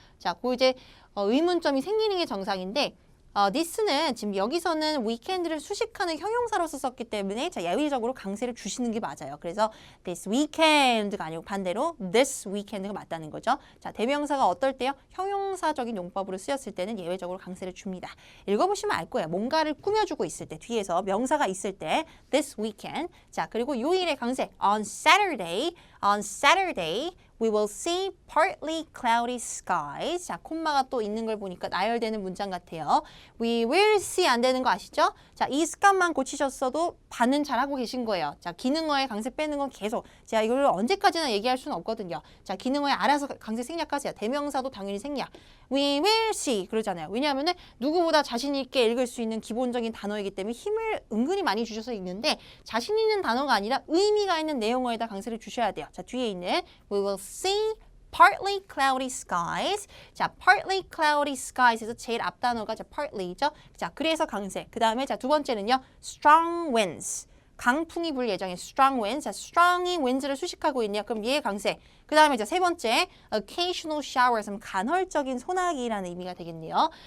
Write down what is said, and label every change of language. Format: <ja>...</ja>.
<ko>자, 그 이제 의문점이 생기는 게 정상인데 this는 지금 여기서는 weekend를 수식하는 형용사로서 썼기 때문에 자, 예외적으로 강세를 주시는 게 맞아요. 그래서 this weekend가 아니고 반대로 this weekend가 맞다는 거죠. 자, 대명사가 어떨 때요? 형용사적인 용법으로 쓰였을 때는 예외적으로 강세를 줍니다. 읽어보시면 알 거예요. 뭔가를 꾸며주고 있을 때 뒤에서 명사가 있을 때 this weekend.</ko> <en>자,</en> <ko>그리고 요일의 강세</ko> <en>on Saturday we will see partly cloudy skies.</en> <ko>자, 콤마가 또 있는 걸 보니까 나열되는 문장 같아요.</ko> <en>We will see</en> <ko>안 되는 거 아시죠? 자, 이 습관만 고치셨어도 반은 잘하고 계신 거예요. 자, 기능어의 강세 빼는 건 계속. 제가 이걸 언제까지나 얘기할 수는 없거든요. 자, 기능어에 알아서 강세 생략하세요. 대명사도 당연히 생략.</ko> <en>We will see</en> <ko>그러잖아요. 왜냐하면은 누구보다 자신 있게 읽을 수 있는 기본적인 단어이기 때문에 힘을 은근히 많이 주셔서 읽는데 자신 있는 단어가 아니라 의미가 있는 내용어에다 강세를 주셔야 돼요.</ko> <en>자,</en> <ko>뒤에 있는</ko> <en>We will see partly cloudy skies.</en> <ko>자, partly cloudy skies에서 제일 앞 단어가 자, partly죠. 자, 그래서 강세. 그 다음에 자, 두 번째는요. strong winds. 강풍이 불 예정에 strong winds. 자, strong이 winds를 수식하고 있네요. 그럼 얘의 강세. 그 다음에 자, 세 번째 occasional showers. 간헐적인 소나기라는 의미가 되겠네요.</ko>